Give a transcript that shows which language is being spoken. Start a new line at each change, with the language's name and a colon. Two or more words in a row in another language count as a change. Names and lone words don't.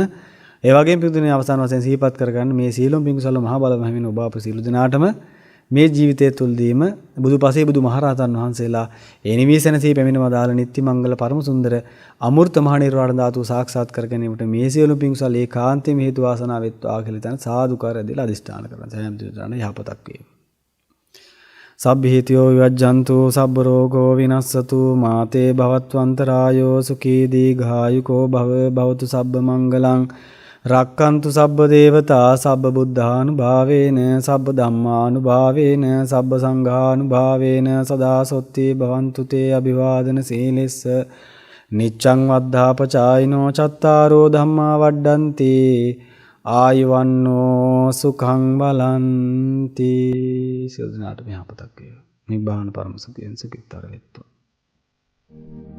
Sinhala: ඒ වගේම පිටුනේ අවසාන වශයෙන් සිහිපත් කරගන්න මේ සීලොම් පිංකුසල මහා බල මහිමින් ඔබ අප සීල දිනාටම මේ ජීවිතය තුළදීම බුදුපසේ බුදු මහරහතන් වහන්සේලා ඒ නිවිසනසී පැමිණ වදාළ නිත්‍ය මංගල පරම සුන්දර අමෘත මහ නිර්වාණ ධාතුව සාක්ෂාත් කර ගැනීමට මේ සියලු පිංසල් ඒකාන්තයෙන් හේතු වාසනා වෙත්වා කියලා තන සාදුකාරය දීලා අදිෂ්ඨාන කරන සෑම දිනකටම යහපතක් වේවා.
Pali: සබ්බීතියෝ විවජ්ජන්තු සබ්බ රෝගෝ විනස්සතු මාතේ භවත්වන්තරායෝ සුඛී දීඝායුකෝ භව භවතු සබ්බ මංගලං රක්칸තු සබ්බ දේවතා සබ්බ බුද්ධානුභාවේන සබ්බ ධම්මානුභාවේන සබ්බ සංඝානුභාවේන සදා සොත්ති භවන්තු තේ අභිවාදන සීලෙස්ස නිච්ඡං වද්ධාපචායිනෝ චත්තාරෝ ධම්මා වඩ්ඩන්ති ආයුවන්නෝ සුඛං බලන්ති.
Sinhala: සියලු දෙනාටම යහපතක් වේවා.
Pali: නිබ්බාන පරම
Sinhala: සුඛයෙන් සුඛිතතර වෙත්වා.